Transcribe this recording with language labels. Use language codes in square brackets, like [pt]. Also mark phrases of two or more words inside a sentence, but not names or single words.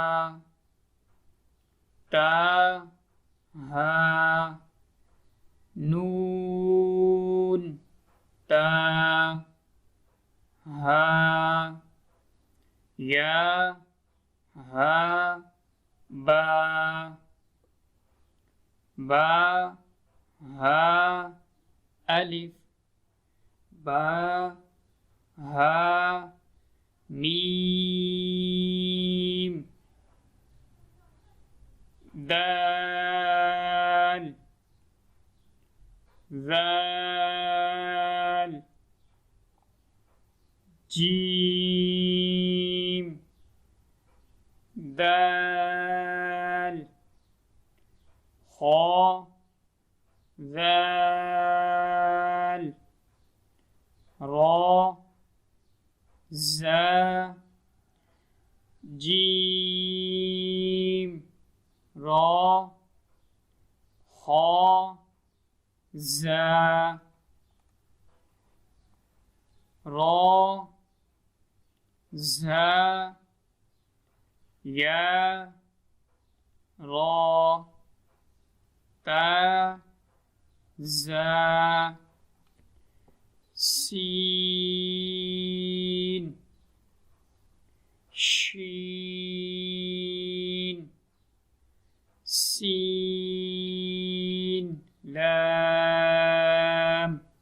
[ur] تا، ہا، نون، تا، ہا، یا، ہا، با، با، ہا، الف، با، ہا، میم، دال، ذال، جیم، دال، خا، ذال، را، زا، جیم، را، خا، زا، را، زا، یا، را، تا، زا، سین، شین، سین، لام،